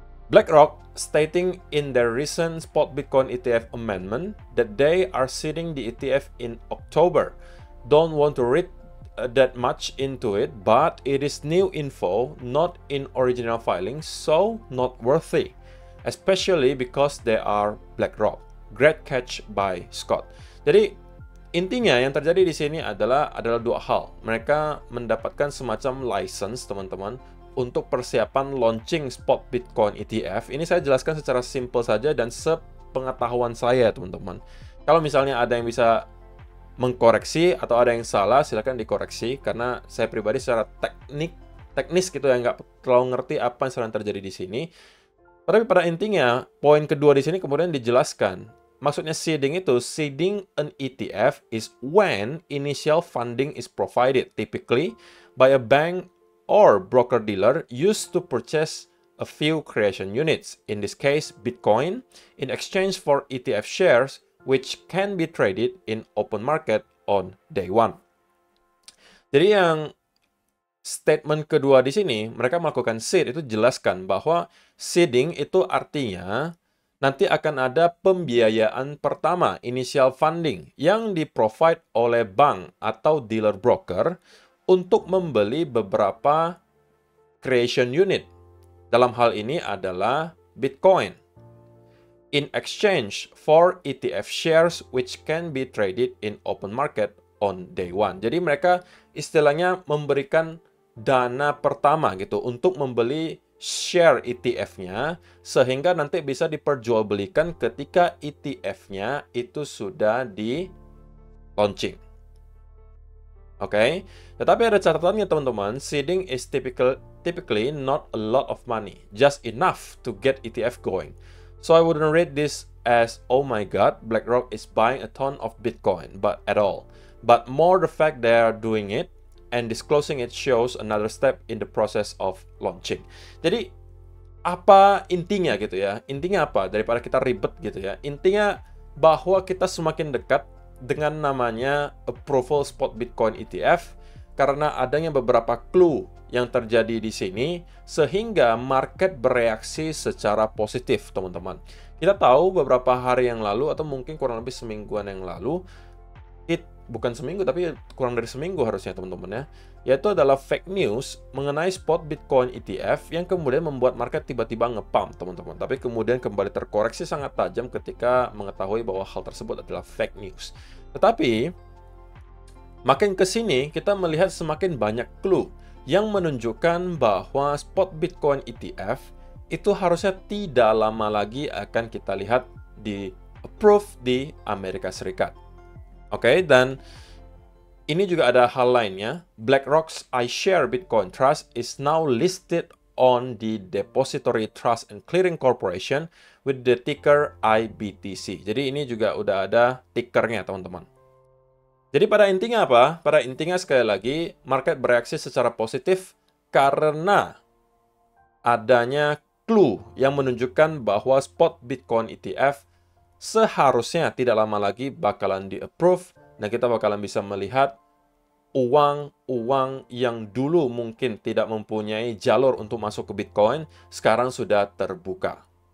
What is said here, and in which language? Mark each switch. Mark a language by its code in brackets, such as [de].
[en] BlackRock stating in their recent spot Bitcoin ETF amendment that they are seeding the ETF in October. Don't want to read that much into it, but it is new info, not in original filings, so not worthy, especially because they are BlackRock. Great catch by Scott. [id] Jadi intinya yang terjadi di sini adalah dua hal. Mereka mendapatkan semacam license, teman-teman, untuk persiapan launching spot Bitcoin ETF. Ini saya jelaskan secara simple saja dan sepengetahuan saya, teman-teman. Kalau misalnya ada yang bisa mengkoreksi atau ada yang salah, silakan dikoreksi, karena saya pribadi secara teknis gitu ya, nggak terlalu ngerti apa yang sedang terjadi di sini. Tapi pada intinya, poin kedua di sini kemudian dijelaskan. Maksudnya seeding itu, [en] seeding an ETF is when initial funding is provided, typically by a bank or broker-dealer used to purchase a few creation units, in this case Bitcoin, in exchange for ETF shares, which can be traded in open market on day one. [id] Jadi yang statement kedua di sini, mereka melakukan seed, itu jelaskan bahwa seeding itu artinya nanti akan ada pembiayaan pertama, initial funding, yang di-provide oleh bank atau dealer broker untuk membeli beberapa creation unit. Dalam hal ini adalah Bitcoin. [en] In exchange for ETF shares which can be traded in open market on day one. [id] Jadi mereka istilahnya memberikan dana pertama gitu untuk membeli share ETF-nya sehingga nanti bisa diperjualbelikan ketika ETF-nya itu sudah di launching. Oke, tetapi ada catatannya teman-teman, [en] seeding is typically not a lot of money, just enough to get ETF going. So I wouldn't rate this as, oh my god, BlackRock is buying a ton of Bitcoin, but at all. But more the fact they are doing it and disclosing it shows another step in the process of launching. [id] Jadi, apa intinya gitu ya? Intinya apa? Daripada kita ribet gitu ya. Intinya bahwa kita semakin dekat dengan namanya approval spot Bitcoin ETF karena adanya beberapa clue yang terjadi di sini sehingga market bereaksi secara positif, teman-teman. Kita tahu beberapa hari yang lalu atau mungkin kurang lebih semingguan yang lalu, bukan seminggu tapi kurang dari seminggu harusnya teman-teman ya, yaitu adalah fake news mengenai spot Bitcoin ETF yang kemudian membuat market tiba-tiba ngepump teman-teman, tapi kemudian kembali terkoreksi sangat tajam ketika mengetahui bahwa hal tersebut adalah fake news. Tetapi makin ke sini kita melihat semakin banyak clue yang menunjukkan bahwa spot Bitcoin ETF itu harusnya tidak lama lagi akan kita lihat di approve di Amerika Serikat. Oke, dan ini juga ada hal lainnya. [en] BlackRock's iShare Bitcoin Trust is now listed on the Depository Trust and Clearing Corporation with the ticker IBTC. [id] Jadi ini juga udah ada tickernya, teman-teman. Jadi pada intinya apa? Pada intinya sekali lagi, market bereaksi secara positif karena adanya clue yang menunjukkan bahwa spot Bitcoin ETF seharusnya tidak lama lagi bakalan di-approve dan kita bakalan bisa melihat uang yang dulu mungkin tidak mempunyai jalur untuk masuk ke Bitcoin sekarang sudah terbuka.